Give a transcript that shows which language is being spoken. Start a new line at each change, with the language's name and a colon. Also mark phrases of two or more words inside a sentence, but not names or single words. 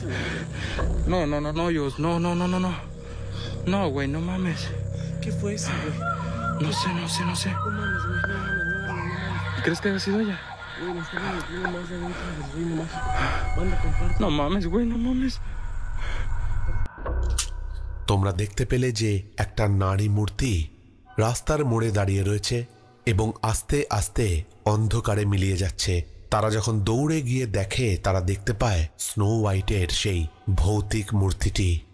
Spanish: No, Yus. No. No, güey, no mames. ¿Qué fue eso, güey? No sé. No mames, güey. No. ¿Crees que haya sido ella? Güey, nos estamos metiendo más de adentro del reino mágico. Manda, comparte. No mames, güey, no mames.
Bangla: তোমরা দেখতে পেলে যে একটা নারী মূর্তি রাস্তার মোড়ে দাঁড়িয়ে রয়েছে এবং আস্তে আস্তে অন্ধকারে মিলিয়ে যাচ্ছে। তারা যখন দৌড়ে গিয়ে দেখে, তারা দেখতে পায় স্নো হোয়াইটের সেই ভৌতিক মূর্তিটি।